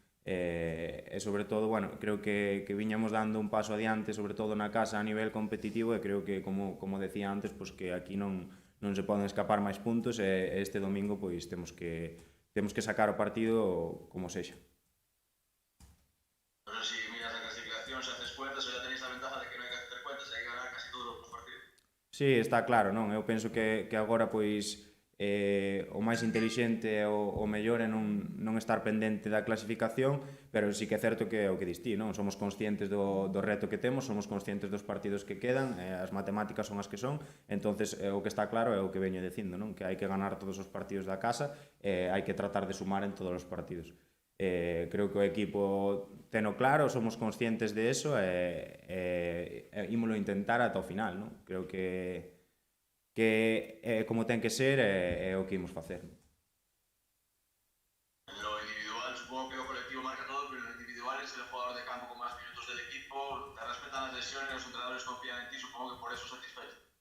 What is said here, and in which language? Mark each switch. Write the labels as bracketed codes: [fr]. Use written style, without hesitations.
[gl] E sobre todo, bueno, creo que viñamos dando un paso adiante, sobre todo na casa a nivel competitivo, e creo que, como decía antes, pues que aquí non se poden escapar máis puntos, e este domingo pois temos que sacar o partido como sexa. [es] No sé si miras la clasificación, si haces cuentas o ya tenéis la ventaja de que no hay que hacer cuentas, hay que ganar casi todos los partidos. [gl] Sí, está claro, non? Eu penso que agora pois o máis intelixente e o mellor é non estar pendente da clasificación, pero sí que é certo que é o que dis ti, non? Somos conscientes do reto que temos, somos conscientes dos partidos que quedan, as matemáticas son as que son, entonces o que está claro é o que veño dicindo, non? Que hai que ganar todos os partidos da casa e hai que tratar de sumar en todos os partidos. Creo que o equipo teno claro, somos conscientes de eso e ímolo intentar ata o final, non? Creo que como ten que ser é o que imos facer. [es] En lo individual, supongo que lo colectivo marca todo, pero en lo individual es el jugador de campo con más minutos del equipo, te respetan las lesiones, los entrenadores confían en ti, supongo que por eso satisfecho.